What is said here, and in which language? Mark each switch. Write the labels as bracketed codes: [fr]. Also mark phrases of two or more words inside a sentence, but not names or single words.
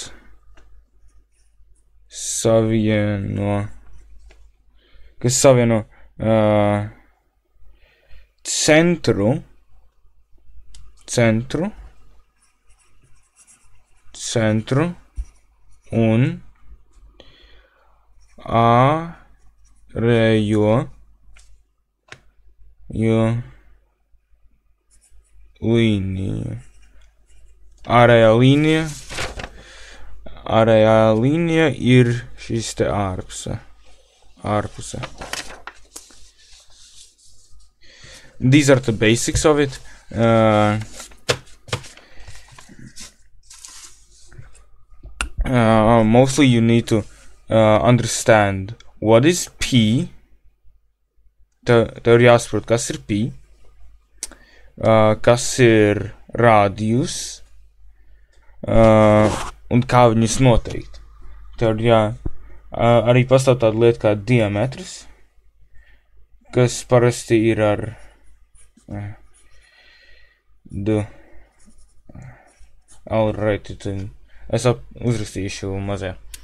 [lv] savieno centru un ārējo līniju. Ārējā līnija ir šis te ārpuse. [en] These are the basics of it. Mostly you need to understand what is P. [lv] Tev ir jāsaprot, kas ir P, kas ir radius, un kā viņus noteikt. Tev ir arī pastāv tāda lieta kā diametrs, kas parasti ir ar es uzrakstīšu mazajā.